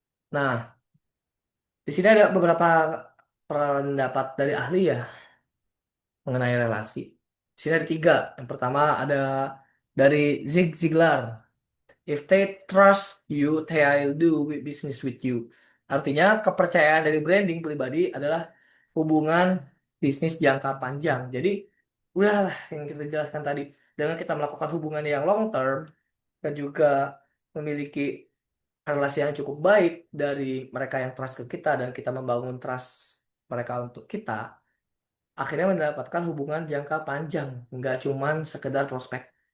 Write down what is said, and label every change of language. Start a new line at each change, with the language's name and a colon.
Indonesian: Nah, di sini ada beberapa pendapat dari ahli ya mengenai relasi. Di sini ada tiga. Yang pertama ada dari Zig Ziglar.
English: If they trust you, they'll do business with you.
Indonesian: Artinya kepercayaan dari branding pribadi adalah hubungan bisnis jangka panjang. Jadi udahlah yang kita jelaskan tadi. Dengan kita melakukan hubungan yang long term dan juga memiliki relasi yang cukup baik dari mereka yang trust ke kita dan kita membangun trust mereka untuk kita, akhirnya mendapatkan hubungan jangka panjang, nggak cuman sekedar prospek.